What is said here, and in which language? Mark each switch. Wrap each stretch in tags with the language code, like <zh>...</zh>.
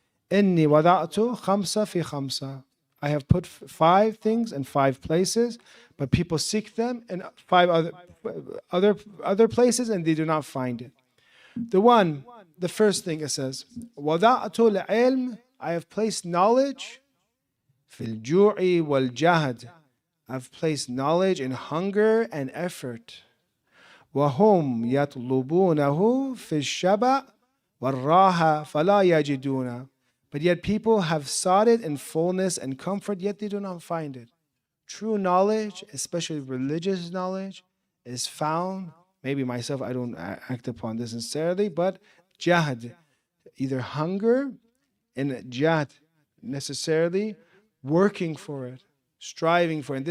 <ar>Inni wada'tu khamsa fi khamsa.</ar> <en>I have put 5 things in 5 places, but people seek them in 5 other places and they do not find it. The first thing it says,</en> <ar>wada'tu al-ilm.</ar> <en>I have placed knowledge</en> <ar>fil ju'i wal jahd.</ar> <en>I've placed knowledge in hunger and effort.</en> <ar>وهم يطلبونه في الشبع والراحة فلا يجدونه.</ar> <en>But yet people have sought it in fullness and comfort, yet they do not find it. True knowledge, especially religious knowledge, is found. Maybe myself, I don't act upon this sincerely, but jahd, either hunger and jahd, necessarily working for it, striving for it.</en>